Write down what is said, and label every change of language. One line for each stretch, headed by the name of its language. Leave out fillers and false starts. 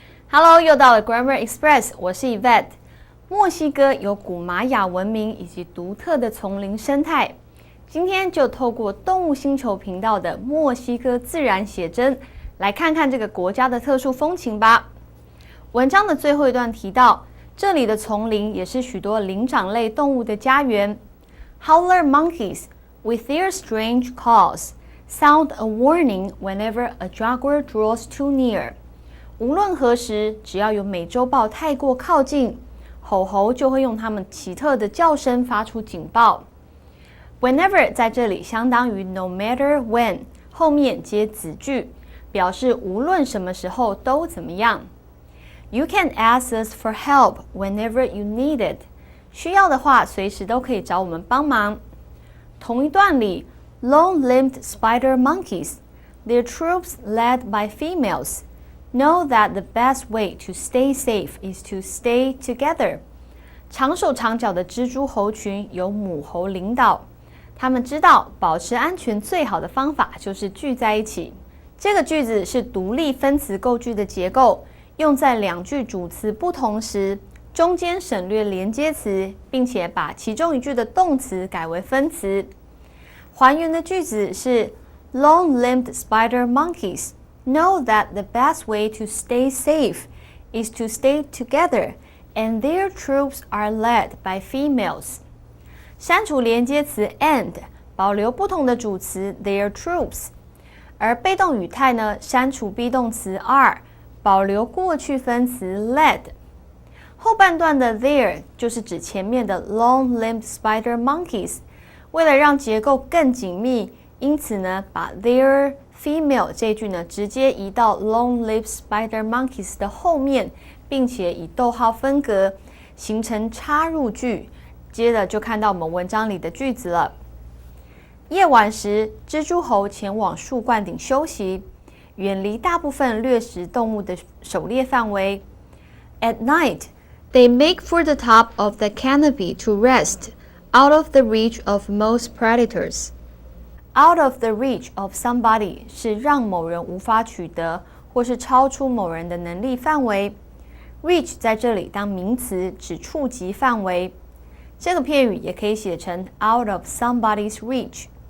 Chinese: Hello， 又到了 Grammar Express， 我是 Yvette。墨西哥有古玛雅文明以及独特的丛林生态。今天就透过动物星球频道的墨西哥自然写真，来看看这个国家的特殊风情吧。文章的最后一段提到，这里的丛林也是许多灵长类动物的家园。
English: Howler monkeys, with their strange calls, sound a warning whenever a jaguar draws too near.
Chinese: 无论何时，只要有美洲豹太过靠近，吼吼就会用它们奇特的叫声发出警报。 Whenever 在这里相当于
English: no matter when，
Chinese: 后面接子句，表示无论什么时候都怎么样。
English: You can ask us for help whenever you need it。
Chinese: 需要的话，随时都可以找我们帮忙。同一段里
English: ，long-limbed spider monkeys, their troops led by females, know that the best way to stay safe is to stay together。
Chinese: 长手长脚的蜘蛛猴群由母猴领导。他们知道保持安全最好的方法就是聚在一起。这个句子是独立分词构句的结构，用在两句主词不同时，中间省略连接词，并且把其中一句的动词改为分词。还原的句子是
English: Long-limbed spider monkeys know that the best way to stay safe is to stay together, and their troops are led by females。
Chinese: 删除连接词 and， 保留不同的主词 their troops， 而被动语态呢，删除 be 动词 are， 保留过去分词 led。后半段的 their 就是指前面的 long-limbed spider monkeys。为了让结构更紧密，因此呢，把 their female 这句呢直接移到
English: long-limbed spider monkeys
Chinese: 的后面，并且以逗号分隔，形成插入句。接着就看到我们文章里的句子了。夜晚时，蜘蛛猴前往树冠顶休息，远离大部分掠食动物的狩猎范围。
English: At night, they make for the top of the canopy to rest, out of the reach of most predators. Out of the reach of somebody
Chinese: 是让某人无法取得，或是超出某人的能力范围。 Reach 在这里当名词，指触及范围。这个片语也可以写成
English: out of somebody's reach。